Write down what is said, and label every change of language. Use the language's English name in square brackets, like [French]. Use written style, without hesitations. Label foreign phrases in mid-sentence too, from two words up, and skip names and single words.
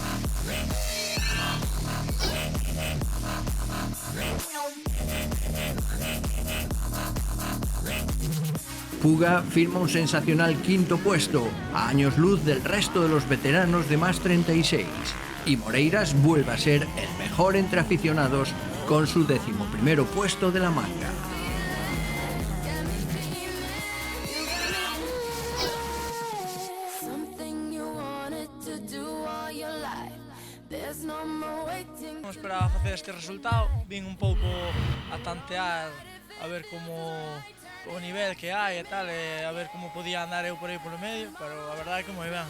[Spanish] Puga firma un sensacional quinto puesto, a años luz del resto de los veteranos de más 36. Y Moreiras vuelve a ser el mejor entre aficionados con su 11º puesto de la manga. [Galician] Non esperaba facer este resultado, vin un pouco a tantear a ver como o nivel que hai e tal, e a ver como podía andar eu por aí polo medio, pero a verdade é que moi ben.